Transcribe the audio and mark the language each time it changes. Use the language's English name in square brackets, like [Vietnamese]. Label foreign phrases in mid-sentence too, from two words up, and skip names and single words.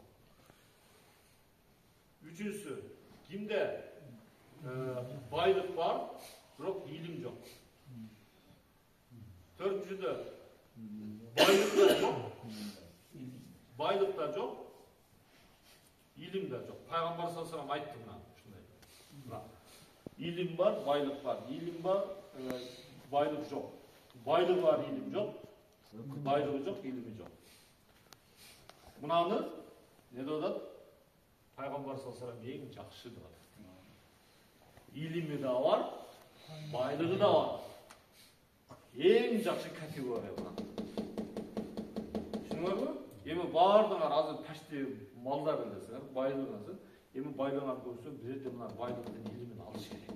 [Kyrgyz] Үчүнчүсү, кимде байлык бар, бирок илим жок. Төртүнчүдө, байлык да жок, илим да жок. Пайгамбар [Arabic] صلى الله عليه وسلم [Kyrgyz] айтты мына ушундай. Илим бар, байлык бар. Илим бар, байлык жок. Байлык бар, илим жок. Байлыгы жок, илими жок. Мынаны не деп атат? Пайгамбар [Arabic] صلى الله عليه وسلم [Kyrgyz] эң жакшы деп атат. Илими да бар, байлыгы да бар. Эң жакшы категория бул. Түшүнүңөрбү? Эми баардыгыңар азыр почти малдар элесиңер, байлыгыңызды. Эми байлыгыңар көрсө, бирде мына байлыктын илимин алыш керек.